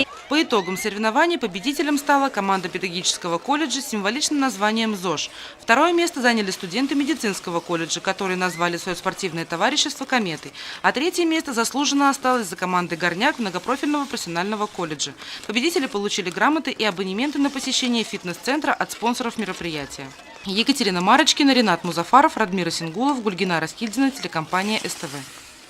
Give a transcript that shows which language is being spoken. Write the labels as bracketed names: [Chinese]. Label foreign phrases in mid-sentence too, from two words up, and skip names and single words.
[Russian] По итогам соревнований победителем стала команда педагогического колледжа с символичным названием ЗОЖ. Второе место заняли студенты медицинского колледжа, которые назвали свое спортивное товарищество «Кометой». А третье место заслуженно осталось за командой «Горняк» многопрофильного профессионального колледжа. Победители получили грамоты и абонементы на посещение фитнес-центра от спонсоров мероприятия. Екатерина Марочкина, Ренат Музафаров, Радмир Сингулов, Гульгина Раскильдина, телекомпания СТВ.